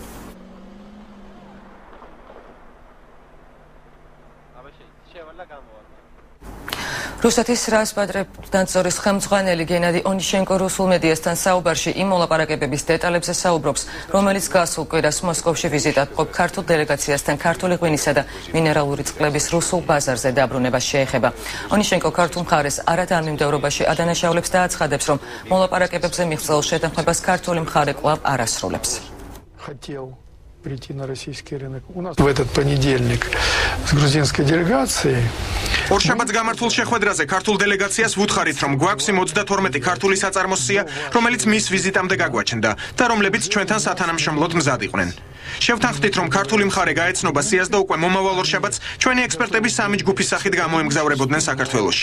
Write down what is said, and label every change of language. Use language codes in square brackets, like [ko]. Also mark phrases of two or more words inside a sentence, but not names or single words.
[ka] რუსეთის რასპატრებნადზორის ხელმძღვანელი გენადი ონიშენკო რუსულ მედიასთან საუბარში იმ მოლაპარაკებების დეტალებზე საუბრობს, რომელიც გასულ კვირას მოსკოვში ვიზიტად მყოფ ქართულ დელეგაციასთან ქართული ღვინისა და მინერალური წყლების რუსულ ბაზარზე დაბრუნებას შეეხება. ონიშენკო ქართულ მხარეს არადამიმდევრობაში ადანაშაულებს და აცხადებს, რომ მოლაპარაკებებზე მიღწეულ შეთანხმებას ქართული მხარე კვლავ არ ასრულებს. [ru] Прийти на российский рынок. У нас в этот понедельник с грузинской делегацией. [ka] ორშაბათს გამართულ შეხვედრაზე ქართულ დელეგაციას ვუთხარით, რომ გვაქვს 52 ქართული საწარმოს სია, რომელიც მის ვიზიტამდე გაგვაჩნდა და რომლებიც ჩვენთან სათანამშრომლოდ მზად იყვნენ. შევთანხმდით, რომ ქართული მხარე გაეცნობა სიას და უკვე მომავალ ორშაბათს ჩვენი ექსპერტები სამი ჯგუფის სახით გამოემგზავრებოდნენ საქართველოში.